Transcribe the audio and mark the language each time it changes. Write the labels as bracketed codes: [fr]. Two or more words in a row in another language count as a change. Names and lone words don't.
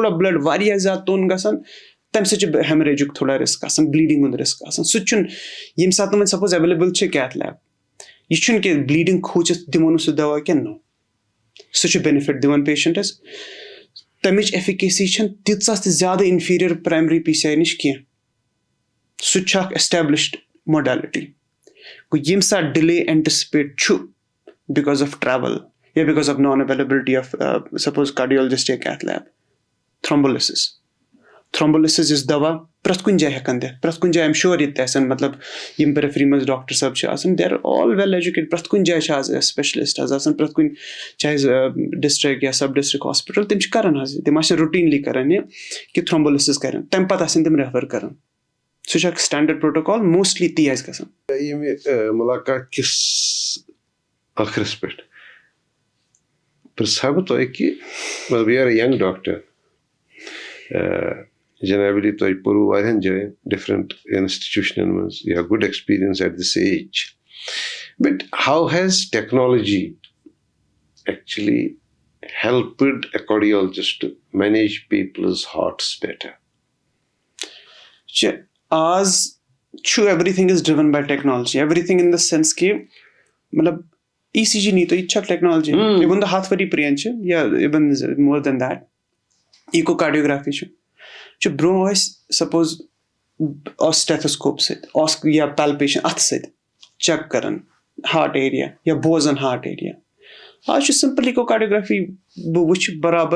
[ks] تھوڑا بٕلڈ واریاہ زیادٕ توٚن گژھان تَمہِ سۭتۍ چھُ ہیمریجُک تھوڑا رِسک آسان بلیٖڈِنٛگ ہُنٛد رِسک آسان سُہ تہِ چھُنہٕ ییٚمہِ ساتہٕ نہٕ وۄنۍ [en] suppose available [ks] چھِ [en] cath lab [ks] یہِ چھُنہٕ کہِ بلیٖڈِنٛگ کھوٗژِتھ دِمو نہٕ سُہ دوا کینٛہہ نو سُہ چھُ بینِفِٹ دِوان پیشنٹس تَمِچ ایفِکیسی چھنہٕ تیٖژاہ تہِ زیادٕ [en] inferior primary PCI [ks] نِش کینٛہہ سُہ تہِ چھُ اکھ [en] established modality [ks] گوٚو ییٚمہِ ساتہٕ [en] delay anticipate [ks] چھُ [en] because of travel [ks] یا [en] because of non availability of suppose cardiologist [ks] یا [en] cath lab [ks] تھرومبولِسِس یُس دوا پرٛٮ۪تھ کُنہِ جایہِ ہٮ۪کان دِتھ پرٛٮ۪تھ کُنہِ جایہِ [en] I'm sure [ks] ییٚتہِ تہِ آسن مطلب یِم پرِفری منٛز ڈاکٹر صٲب چھِ آسان [en] they are all well educated [ks] پرٛٮ۪تھ کُنہِ جایہِ چھِ آز سپیشلِسٹ حظ آسان پرٛٮ۪تھ کُنہِ چاہے ڈِسٹرک یا [en] sub district hospital [ks] تِم چھِ کران حظ تِم آسن روٹیٖنلی کران یہِ کہِ تھرومبولِسِس کرن تَمہِ پتہٕ آسن تِم ریفر کران سُہ چھُ اکھ [en] standard protocol [ks] موسٹلی تی آسہِ گژھان ییٚمہِ مُلاقات کِس ٲخرس پٮ۪ٹھ پرٛژھٕ ہا بہٕ تۄہہِ کہِ [en] we are a young doctor [ks] جنابلی تۄہہِ پوٚروٕ واریاہن جاین [en] different institutions [ks] منٛز [en] you have good experience at this age but how has technology actually helped a cardiologist to manage people's hearts better [ks] آز چھُ [en] every thing is driven by technology every thing in the sense [ks] کہِ مطلب ای سی جی نیٖتو یہِ تہِ چھِ اکھ ٹیکنالجی [en] even the [ks] 100 ؤری پرٛٲنۍ چھِ یا [en] even more than that echo cardiography [ks] چھُ برونٛہہ ٲسۍ سپوز سٹیتھوسکوپ سۭتۍ یا پیلپیشن اَتھٕ سۭتۍ [en] check heart area [ks] یا بوزان [en] heart area [ks] آز چھُ [en] simple echo cardiography [ks] بہٕ وٕچھِ برابر